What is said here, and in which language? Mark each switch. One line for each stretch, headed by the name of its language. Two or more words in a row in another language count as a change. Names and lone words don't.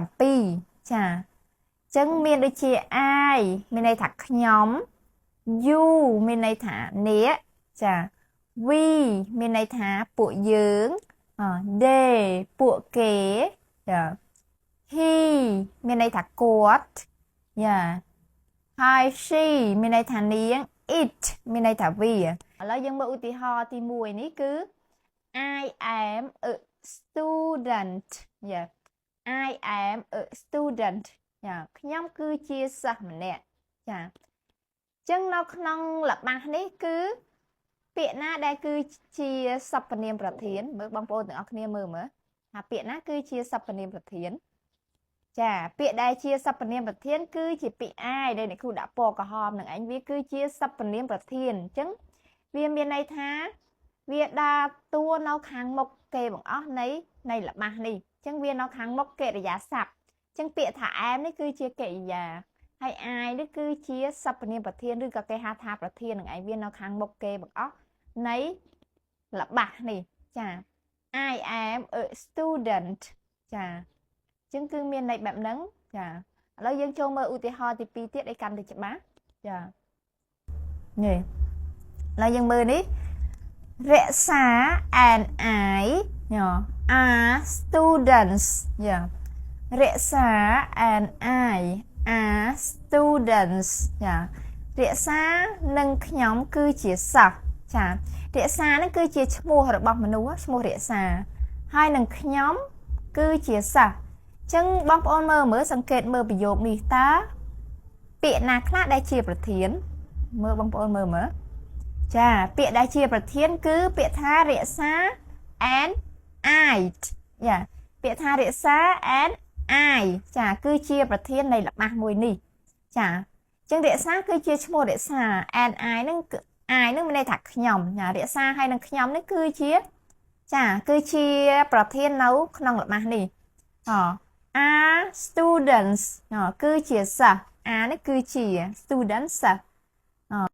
Khmer: 7 ចាចឹងមានដូចជា I មានន័យថាខ្ញុំ you មានន័យថាអ្នកចា we មានន័យថាពួកយើងthey ពួកគេចា he មានន័យថាគាត់យ៉ាហើយ she មានន័យថានាង it មានន័យថាវាឥឡូវយើងមើលឧទាហរណ៍ទី1នេះគឺ
English: I am a student
Khmer: យ៉ា
English: I am a student
Khmer: យ៉ាខ្ញុំគឺជាសិស្សម្នាក់ចាអញ្ចឹងនៅក្នុងល្បះនេះគឺពាក្យណាដែលគឺជាសព្វនាមប្រធានមើលបងប្អូនទាំងអស់គ្នាមើលថាពាក្យណាគឺជាសព្វនាមប្រធាន ចាពាក្យដែលជាសព្វនាមប្រធានគឺជាពាក្យ I ដែលអ្នកគ្រូដាក់ពណ៌ក្រហមនឹងឯងវាគឺជាសព្វនាមប្រធានអញ្ចឹងវាមាន ន័យថាវាដើរតួនៅខាងមុខគេបង្អស់នៃល្បះនេះអញ្ចឹងវានៅខាងមុខកិរិយា សព្ទអញ្ចឹងពាក្យថា am នេះគឺជាកិរិយាហើយ I នេះគឺជាសព្វនាមប្រធានឬក៏គេហៅថាប្រធាននឹងឯងវានៅខាងមុខគេបង្អស់នៃល្បះនេះចា
English: I am a student
Khmer: ចាចឹងគឺមានន័យបែបហ្នឹងចាឥឡូវយើងចូលមើលឧទាហរណ៍ទី2ទៀតឲ្យកាន់តែច្បាស់ចានេះឥឡូវយើងមើលនេះរក្សា
English: and I are students
Khmer: យ៉ារក្សា
English: and I are students
Khmer: ចារក្សានិងខ្ញុំគឺជាសិស្សចារក្សានេះគឺជាឈ្មោះរបស់មនុស្សឈ្មោះរក្សា ហើយនឹងខ្ញុំគឺជាសិស្សចឹងបងប្អូនមើលសង្កេតមើលប្រយោគនេះតើពាក្យណាខ្លះដែលជា ប្រធានមើលបងប្អូនមើលចាពាក្យដែលជាប្រធានគឺពាក្យថារ ក្សា
English: and I
Khmer: យ៉ាពាក្យថារក្សា
English: and I
Khmer: ចាគឺជាប្រធាននៃល្បះមួយនេះចាចឹងរក្សាគឺជាឈ្មោះរក្សា
English: and I
Khmer: នឹងមានន័យថាខ្ញុំចារក្សាហើយនឹងខ្ញុំនេះគឺជាប្រធាននៅក្នុងល្បះនេះ
English: are students
Khmer: គឺជាសិស្ស are នេះគឺជា student សិស្ស